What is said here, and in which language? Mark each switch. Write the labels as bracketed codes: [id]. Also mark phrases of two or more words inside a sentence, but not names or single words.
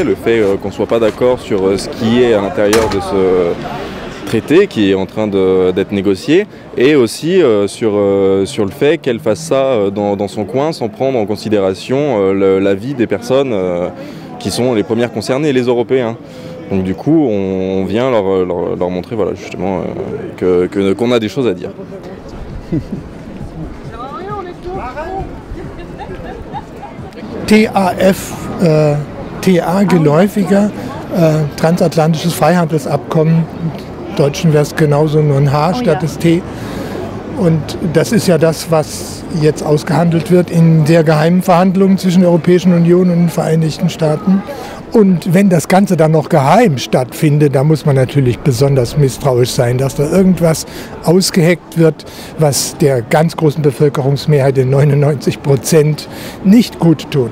[fr] Le fait qu'on ne soit pas d'accord sur ce qui est à l'intérieur de ce traité qui est en train d'être négocié, et aussi sur le fait qu'elle fasse ça dans son coin sans prendre en considération l'avis des personnes qui sont les premières concernées, les Européens. Donc du coup, on vient leur montrer voilà, justement qu'on a des choses à dire. [de] TAF, TA geläufiger, transatlantisches Freihandelsabkommen, im Deutschen wäre es genauso nur ein H statt des T. Und das ist ja das, was jetzt ausgehandelt wird in sehr geheimen Verhandlungen zwischen der Europäischen Union und den Vereinigten Staaten. Und wenn das Ganze dann noch geheim stattfindet, da muss man natürlich besonders misstrauisch sein, dass da irgendwas ausgeheckt wird, was der ganz großen Bevölkerungsmehrheit, den 99%, nicht gut tut.